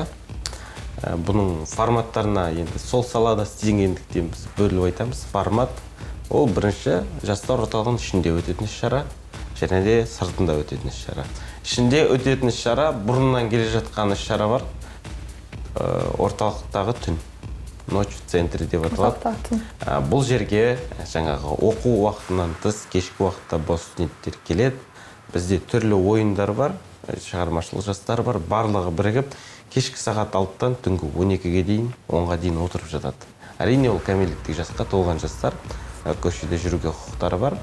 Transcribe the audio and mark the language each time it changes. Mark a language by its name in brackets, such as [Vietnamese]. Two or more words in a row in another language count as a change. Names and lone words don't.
[Kazakh] Бұның форматтарына енді сол салада істегендіктен біз бөліп айтамыз. Формат ол бірінші жастар орталығының ішінде өтетін шара, және де сыртында өтетін шара. Ішінде өтетін шара бұрыннан келе жатқан шара бар. Орталықтағы түн. [Russian] Ночь в центре [Kazakh] деп аталады. Бұл жерге жаңағы оқу уақытынан тыс, кешкі уақытта бос студенттер келеді. Бізде түрлі ойындар бар, шығармашылық жастар бар, барлығы бірігіп, кешкі сағат 6-тан түнгі 12-ге дейін, 10-ға дейін отырып жатады. Әрине ол кәмелеттік жасқа толған жастар, көшеде жүруге құқықтары бар.